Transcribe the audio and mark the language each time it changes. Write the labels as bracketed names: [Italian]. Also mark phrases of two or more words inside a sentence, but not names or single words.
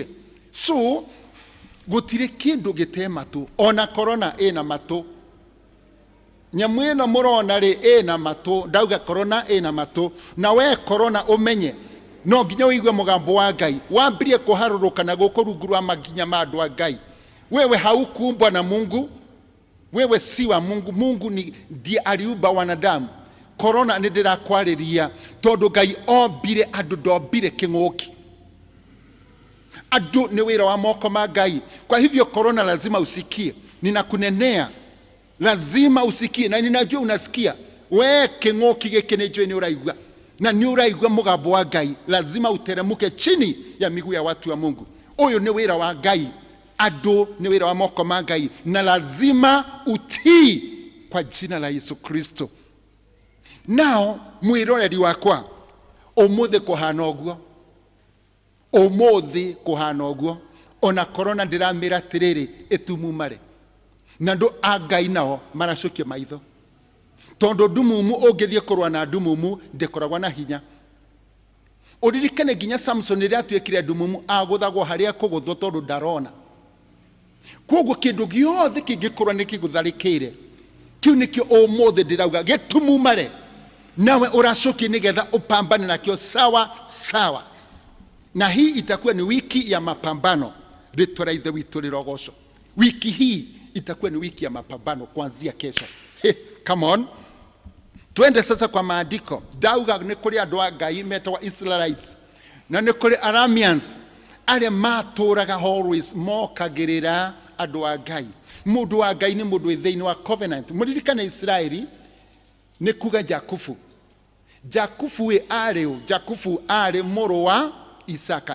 [Kikuyu] So, gũtirĩ kĩndũ gĩte matũ, ona corona ĩna matũ. Nyamũ ĩno mũrona rĩ ĩna matũ, ndauga corona ĩna matũ, na we corona ũmenye, no nginya ũigue mũgambo wa Ngai, wambirie kũharũrũka na gũkũ rungu rwa makinya ma andũ a Ngai. [Swahili] Wewe haukuumbwa na Mungu, wewe si wa Mungu, Mungu ndiye aliumba wanadamu. [Kikuyu] Corona nĩ ndĩrakwarĩria, tondũ Ngai ombire andũ, ndombire kĩng'ũki. Adu ni wira wa moko ma Ngai. [Swahili] Kwa hivyo corona lazima usikie. Ninakunenea. Lazima usikie. Na ninajua unasikia. [Kikuyu] We kĩng'ũki gĩkĩ nĩnjũĩ nĩ ũraigua. Na nĩ ũraigua mũgambo wa Ngai. [Swahili] Lazima uteremuke chini ya miguu ya watu wa Mungu. [Kikuyu] Ũyũ nĩ wira wa Ngai. Adu ni wira wa moko ma Ngai. [Swahili] Na lazima utii kwa jina la Yesu Kristo. [Kikuyu] Now, mwĩroreri wakwa, ũmũthĩ kũhana ũguo. Ũmũthĩ kũhana ũguo, ona corona ndĩramĩra atĩrĩrĩ ĩtumumare. Na andũ a Ngai nao maracokia maitho, tondũ ndumumu ũngĩthiĩ kũrũa na ndumumu ndĩkoragwo na hinya. Ũririkane nginya Samson rĩrĩa atuĩkire ndumumu agũthagwo harĩa kũgũthwo tondũ ndarona. Koguo kĩndũ gĩothe kĩngĩkorwo nĩ kĩgũtharĩkĩire, kĩu nĩkĩo ũmũthĩ ndĩrauga gĩtumumare, nawe ũracokia nĩgetha ũpambane nakĩo sawa sawa. [Swahili] Na hii itakuwa ni wiki ya mapambano. [Kikuyu] Ritwa la Ithe witũ rĩrogocwo. [Swahili] Wiki hii itakuwa ni wiki ya mapambano kuanzia kesho. [English] Come on. [Swahili] Twende sasa kwa maandiko. [Kikuyu] Ndauga nĩ kũrĩ andũ a Ngai metagwo Israelites, na nĩ kũrĩ Arameans arĩa matũraga always mokagĩrĩra andũ a Ngai. Mũndũ wa Ngai nĩ mũndũ thĩinĩ wa covenant. Mũririkane Israeli nĩ kuga Jakubu. Jakubu Jakubu arĩ mũrũ wa Isaka.